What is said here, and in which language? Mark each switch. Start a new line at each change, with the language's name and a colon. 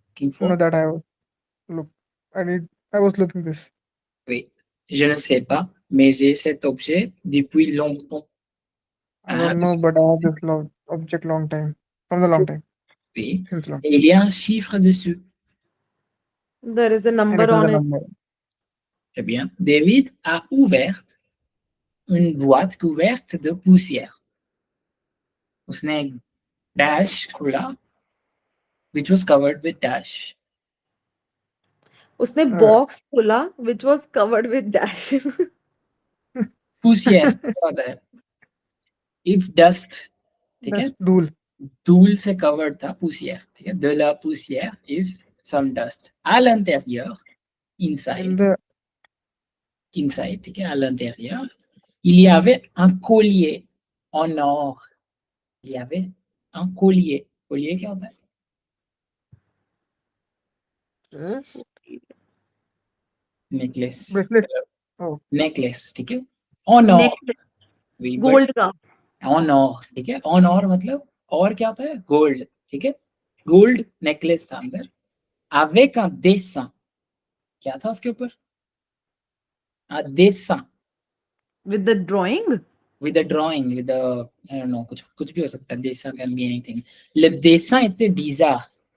English: No, that I was looking this.
French: Oui. Je ne sais pas, mais j'ai cet objet depuis longtemps.
English: I don't know, but I have this object long time. From the long time.
French: Oui.
English: Since long.
French: Et il y a un chiffre dessus.
English: There is a number on it.
French: Très bien. David a ouvert une boîte couverte de poussière.
Hindi: उसने एक dash खोला,
English: which was covered with dash.
Hindi: उसने box खोला
English: which was covered with dash.
Hindi: poussière क्या होता है?
English: It's dust.
Hindi: ठीक है?
English: That's धूल.
Hindi: धूल से covered था poussière. ठीक है?
French: De la poussière
English: is some dust.
French: À l'intérieur,
English: inside,
Hindi: ठीक है?
French: À l'intérieur, il y avait un collier en or. Il y avait un collier.
Hindi: Collier क्या होता है?
English: Yes. Necklace. Bracelet. Oh. Necklace,
Hindi: ठीक है?
French: En or.
English: Necklace,
French: Oui,
English: but
Hindi: gold का.
French: en or,
Hindi: ठीक है? En or मतलब और क्या होता है?
English: Gold,
Hindi: ठीक है?
English: Gold necklace
Hindi: था अंदर,
French: avec un dessin.
Hindi: क्या था उसके ऊपर?
French: Un dessin.
English: With the drawing? With a drawing, with a, I don't know,
Hindi: कुछ भी हो सकता है.
English: Dessin can be anything.
French: Le dessin était bizarre.